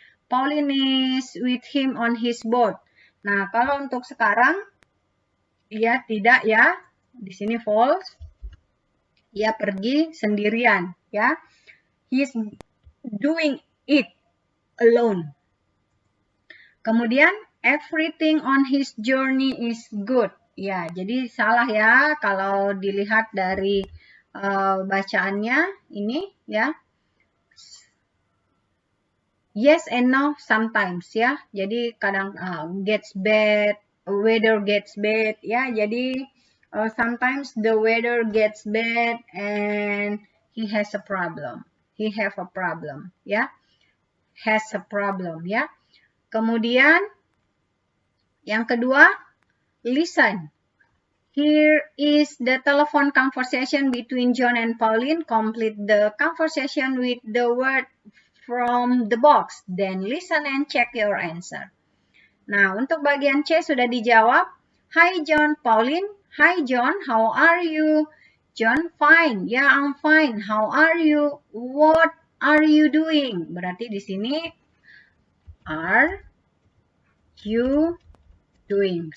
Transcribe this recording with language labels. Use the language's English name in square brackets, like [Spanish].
[English] Pauline is with him on his boat. [Indonesian] Nah, kalau untuk sekarang, ia tidak, ya. Di sini false. Ia pergi sendirian, ya. [English] He's doing it alone. Kemudian, everything on his journey is good. [Indonesian] Ya, jadi salah, ya, kalau dilihat dari bacaannya ini, ya. [English] Yes and no sometimes, ya. [Indonesian] Jadi kadang [English] gets bad, weather gets bad, ya. Jadi sometimes the weather gets bad and he has a problem. He have a problem, ya. Has a problem, ya. [Indonesian] Kemudian yang kedua, listen. [English] Here is the telephone conversation between John and Pauline. Complete the conversation with the word from the box. Then listen and check your answer. [Indonesian] Nah, untuk bagian C sudah dijawab. [English] Hi John, Pauline. Hi John, how are you? John, fine. Yeah, I'm fine. How are you? What are you doing? [Indonesian] Berarti di sini [English] are you doing?